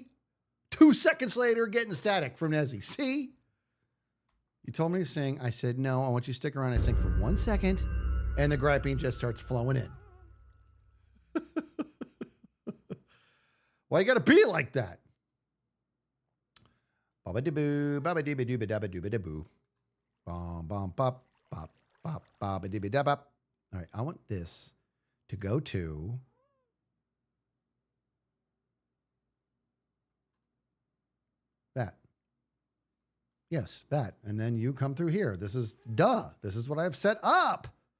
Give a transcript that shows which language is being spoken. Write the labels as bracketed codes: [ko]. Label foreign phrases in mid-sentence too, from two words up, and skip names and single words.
[en] 2 seconds later, getting static from Nezzy. See? You told me to sing. I said, no, I want you to stick around. I sing for 1 second, and the griping just starts flowing in. Why you got to be like that? Baba-diboo, baba-dibba-dooba-dabba-dooba-daboo. Bom-bom-pop, pop, pop, baba-dibba-dabba. All right, I want this to go to that. Yes, that. And then you come through here. This is This is what I've set up.